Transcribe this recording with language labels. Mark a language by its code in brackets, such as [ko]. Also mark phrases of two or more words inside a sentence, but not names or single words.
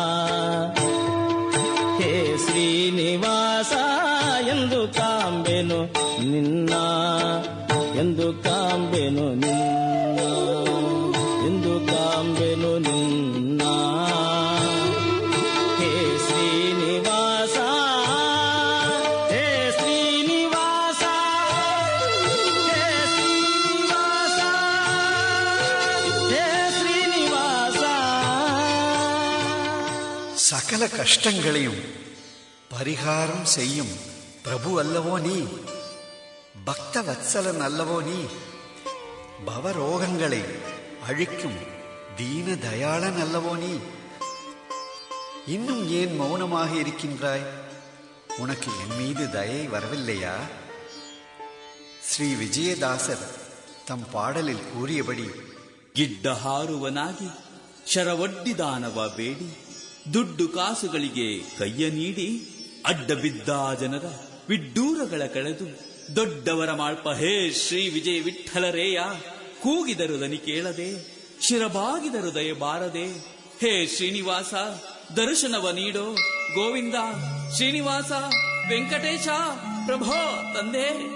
[kn] ಹೇ ಶ್ರೀನಿವಾಸ, ಎಂದು ಕಾಂಬೆನು ನಿನ್ನ, ಎಂದು ಕಾಂಬೆನು ನಿನ್ನ, ಎಂದು ಕಾಂಬೆನು ನಿನ್ನ ಹೇ ಶ್ರೀನಿವಾಸ, ಹೇ ಶ್ರೀನಿವಾಸ, ಹೇ ಶ್ರೀನಿವಾಸ, ಹೇ ಶ್ರೀನಿವಾಸ. [ta] சகல கஷ்டங்களையும் பரிகாரம் செய்யும் பிரபு அல்லவோ நீ? பக்த வத்சலன் அல்லவோ நீ? பவரோகங்களை அழிக்கும் தீன தயாளன் அல்லவோ நீ? இன்னும் ஏன் மௌனமாக இருக்கின்றாய்? உனக்கு என் மீது தயை வரவில்லையா? ஸ்ரீ விஜயதாசர் தம் பாடலில் கூறியபடி [kn] ಗಿಡ್ಡ ಹಾರುವನಾಗಿ ಶರವಡ್ಡಿದಾನವ ಬೇಡಿ ದುಡ್ಡು ಕಾಸುಗಳಿಗೆ ಕೈಯ ನೀಡಿ ಅಡ್ಡ ಬಿದ್ದ ಜನರ ವಿಡ್ಡೂರಗಳ ಕಳೆದು ದೊಡ್ಡವರ ಮಾಳ್ಪ ಹೇ ಶ್ರೀ ವಿಜಯ ವಿಠ್ಠಲರೇಯ ಕೂಗಿದರು ದನಿ ಕೇಳದೆ ಶಿರಬಾಗಿದರು ದಯ ಬಾರದೆ ಹೇ ಶ್ರೀನಿವಾಸ ದರ್ಶನವ ನೀಡೋ ಗೋವಿಂದ ಶ್ರೀನಿವಾಸ ವೆಂಕಟೇಶ ಪ್ರಭೋ ತಂದೆ